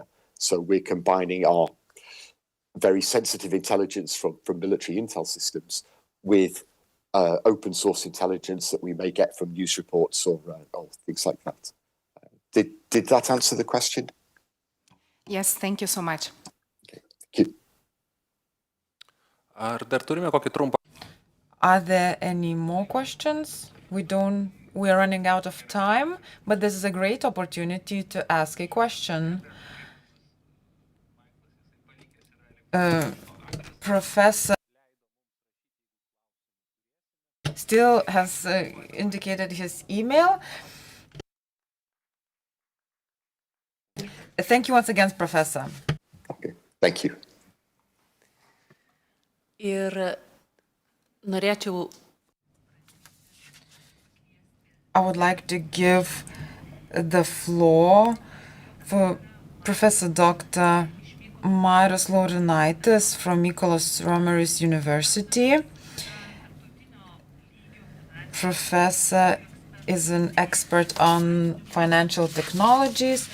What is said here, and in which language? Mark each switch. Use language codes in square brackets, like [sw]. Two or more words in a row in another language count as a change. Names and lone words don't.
[en] So we're combining our very sensitive intelligence from military intel systems with open source intelligence that we may get from news reports or things like that. Did that answer the question? Yes, thank you so much. Okay, thank you. [lt] Ar dar turime kokį trumpą? [en] Are there any more questions? We are running out of time, but this is a great opportunity to ask a question. Professor still has indicated his email. Thank you once again, Professor. Okay, thank you. [lt] Ir norėčiau [en] I would like to give the floor for Professor Dr. Marius Laurinaitis from Mykolas Romeris University. Professor is an expert on financial technologies.